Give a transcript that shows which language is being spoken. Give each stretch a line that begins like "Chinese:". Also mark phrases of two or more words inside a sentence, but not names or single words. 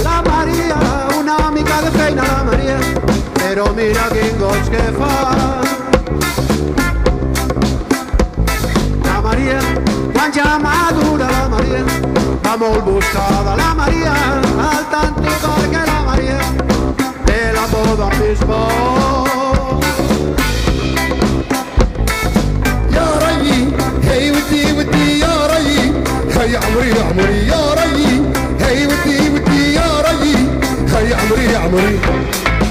Catalan: La Maria, un'amica de feina, la Maria, però mira quin goig que fa. La Maria, quan ja madura la Maria, va molt buscada la Maria, al tant igual que la Maria, de la boda amb bisbó.
Arabic: يا ريي هي ودي ودي يا ريي هي عمري يا عمري يا ريي هي ودي ودي يا ريي هي عمري يا عمري